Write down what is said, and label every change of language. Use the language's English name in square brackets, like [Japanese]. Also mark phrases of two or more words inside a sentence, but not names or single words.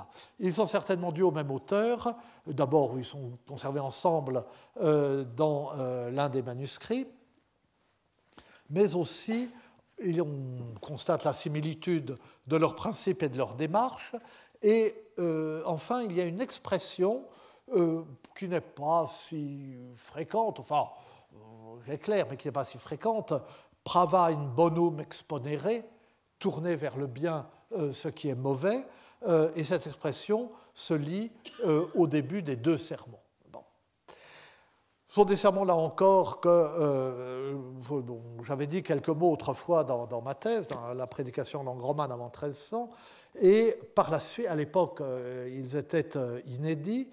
[French] Ils sont certainement dus au même auteur. D'abord, ils sont conservés ensemble dans l'un des manuscrits, mais aussi on constate la similitude de leurs principes et de leur démarche. Et enfin, il y a une expression qui n'est pas si fréquente, enfin, c'est clair, mais qui n'est pas si fréquente, [Latin] prava in bonum exponere, [French] tourner vers le bien ce qui est mauvais, et cette expression se lit au début des 2 sermons. Bon. Ce sont des sermons, là encore, que j'avais dit quelques mots autrefois dans ma thèse, dans la prédication en langue romane avant 1300, et par la suite, à l'époque, ils étaient inédits.